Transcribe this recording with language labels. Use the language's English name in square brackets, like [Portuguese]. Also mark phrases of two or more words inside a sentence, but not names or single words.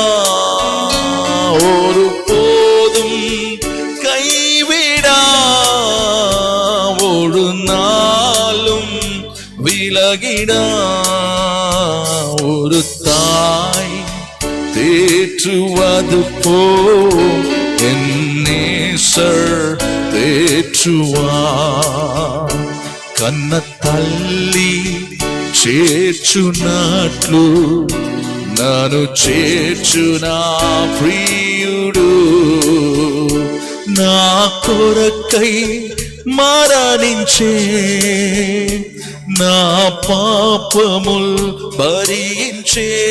[Tamil] ஒரு போதும் கைவிடா, ஒரு நாளும் விலகிடா. ஒரு தாய் தேற்றுவது போல் என் நேசர் தேற்றுவார். [Telugu] కన్న తల్లి చేర్చునట్లు నన్ను చేర్చునా ప్రియుడు. నా కొరకై మరణించే, నా పాపముల్ భరించే.